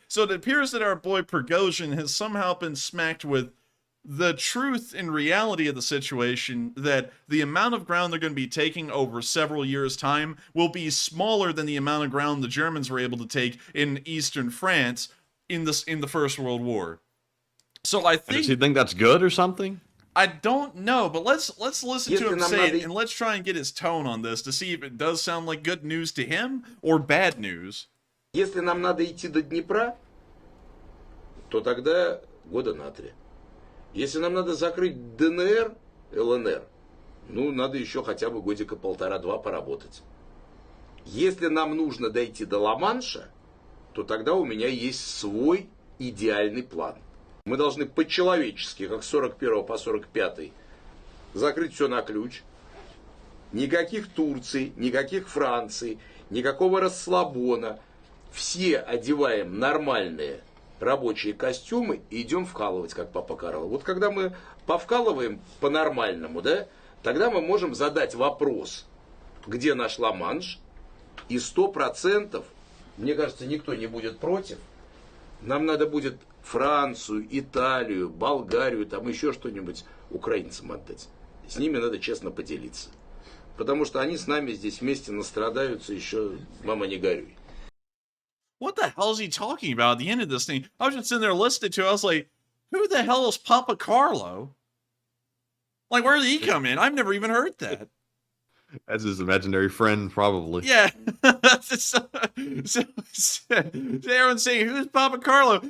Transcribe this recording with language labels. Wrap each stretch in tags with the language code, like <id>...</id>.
<en>So it appears that our boy Prigozhin has somehow been smacked with the truth and reality of the situation, that the amount of ground they're going to be taking over several years' time will be smaller than the amount of ground the Germans were able to take in eastern France in the First World War. So I think... Does he think that's good or something? I don't know, but let's listen to him say it, and let's try and get his tone on this to see if it does sound like good news to him or bad news.</en> <ru>Если нам надо идти до Днепра, то тогда года на 3. Если нам надо закрыть ДНР, ЛНР, ну, надо еще хотя бы годика 1,5-2 поработать. Если нам нужно дойти до Ла-Манша, то тогда у меня есть свой идеальный план. Мы должны по-человечески, как с 41 по 45, закрыть все на ключ. Никаких Турций, никаких Франций, никакого расслабона. Все одеваем нормальные рабочие костюмы и идем вкалывать, как папа Карло. Вот когда мы повкалываем по-нормальному, да, тогда мы можем задать вопрос, где наш Ла-Манш, и 100%, мне кажется, никто не будет против, нам надо будет Францию, Италию, Болгарию, там еще что-нибудь украинцам отдать. С ними надо честно поделиться. Потому что они с нами здесь вместе настрадаются еще, мама, не горюй.</ru> <en>What the hell is he talking about at the end of this thing? I was just sitting there listening to it. I was like, who the hell is Papa Carlo? Like, where did he come in? I've never even heard that. That's his imaginary friend, probably. Yeah. so everyone's saying, who's Papa Carlo?</en>